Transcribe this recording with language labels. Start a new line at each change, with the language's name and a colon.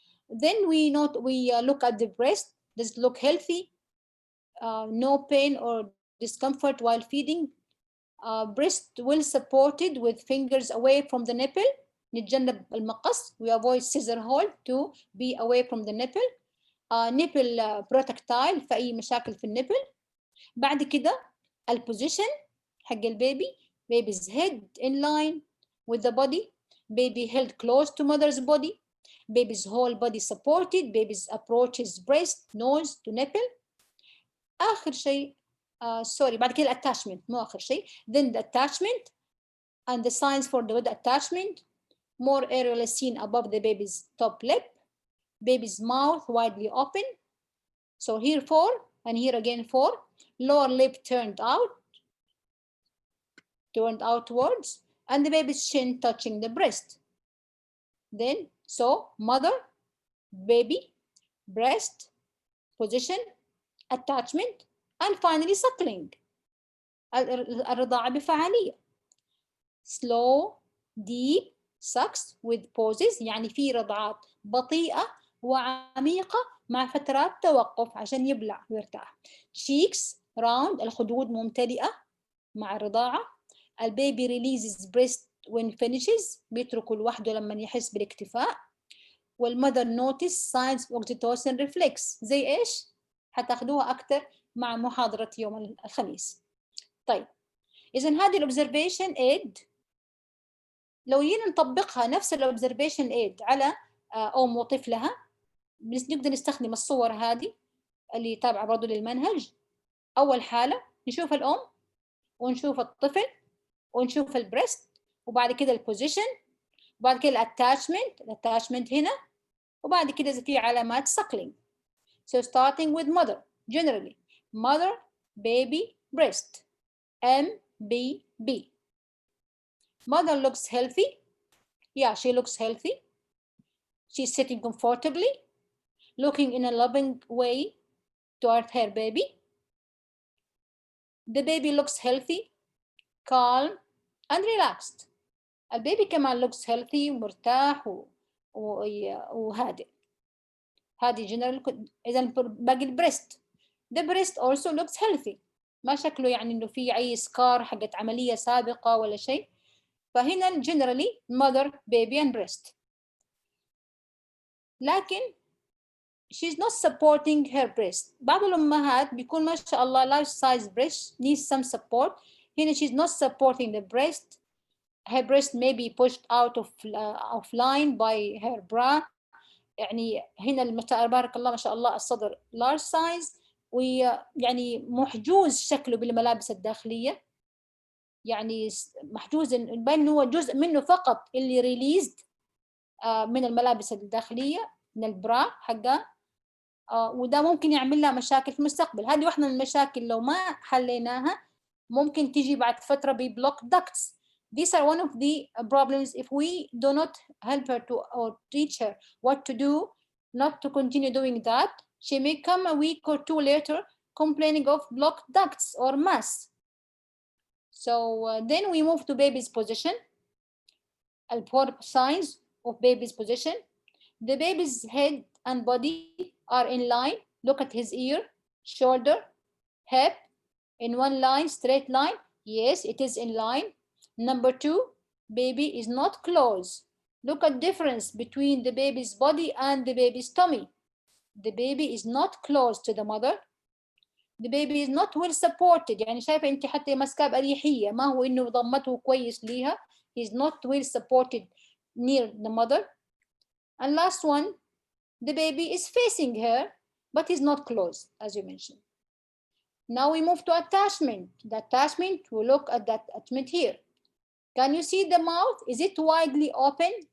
English: Then we look at the breast. Does it look healthy? No pain or discomfort while feeding. Breast well supported with fingers away from the nipple.
Arabic: نتجنب المقص.
English: We avoid scissor hold to be away from the nipple. Nipple projectile
Arabic: في أي مشاكل في النبل. بعد كده البوزيشن حق البيبي.
English: Baby's head in line with the body. Baby held close to mother's body. Baby's whole body supported. Baby's approaches breast, nose to nipple.
Arabic: آخر شيء بعد كده attachment مو آخر شيء.
English: Then the attachment and the signs for the attachment. More areola seen above the baby's top lip. Baby's mouth widely open. So here 4 and here again 4. Lower lip turned outwards, and the baby's chin touching the breast. Then, so mother, baby, breast, position, attachment, and finally suckling.
Arabic: الرضاعة بفعالية.
English: Slow, deep sucks with pauses.
Arabic: يعني في رضعات بطيئة وعميقة مع فترات توقف عشان يبلع ويرتاح.
English: Cheeks round،
Arabic: الخدود ممتلئة مع الرضاعة. البيبي
English: releases breast when finishes،
Arabic: بيتركه لوحده لما يحس بالاكتفاء.
English: والمother notice signs of oxytocin reflex.
Arabic: زي إيش؟ هتاخدوها أكتر مع محاضرة يوم الخميس. طيب، إذن هذه الobservation aid لو جينا نطبقها نفس الobservation aid على أم وطفلها، نقدر نستخدم الصور هذه اللي تابعة برضو للمنهج. أول حالة نشوف الأم ونشوف الطفل ونشوف البريست، وبعد كده البوزيشن، وبعد كده الاتاشمنت هنا، وبعد كده إذا في علامات suckling.
English: So starting with mother, generally mother, baby, breast, MBB. Mother looks healthy. Yeah, she looks healthy. She's sitting comfortably, looking in a loving way toward her baby. The baby looks healthy, calm, and relaxed.
Arabic: البيبي كمان
English: looks healthy
Arabic: ومرتاح وهادئ. هذه general. إذا باقي البريست. The breast also looks healthy. ما شكله يعني إنه في أي سكار حقت عملية سابقة ولا شيء.
English: فهنا generally mother, baby and breast. لكن she's not supporting her breast.
Arabic: بعض الأمهات بيكون ما شاء الله
English: life size breast needs some support. هنا she's not supporting the breast. Her breast may be pushed out of line by her bra.
Arabic: يعني هنا تبارك الله ما شاء الله الصدر
English: large size
Arabic: ويعني محجوز شكله بالملابس الداخلية. يعني محجوز بين هو جزء منه فقط اللي released من الملابس الداخلية من البرا حقها. وده ممكن يعمل لها مشاكل في المستقبل. هذه واحدة من المشاكل لو ما حليناها ممكن تيجي بعد فترة ببلوك ducts.
English: These are one of the problems if we do not help her to or teach her what to do, not to continue doing that. She may come a week or two later complaining of blocked ducts or mass. So then we move to baby's position. Four signs of baby's position. The baby's head and body are in line. Look at his ear, shoulder, hip, in one line, straight line. Yes, it is in line. Number two, baby is not close. Look at difference between the baby's body and the baby's tummy. The baby is not close to the mother. The baby is not well supported.
Arabic: يعني شايفة أنت حتى ماسكاه بأريحية، ما هو إنه ضمته كويس ليها.
English: He is not well supported near the mother. And last one, the baby is facing her, but is not close, as you mentioned. Now we move to attachment. The attachment, we look at that attachment here. Can you see the mouth? Is it widely open?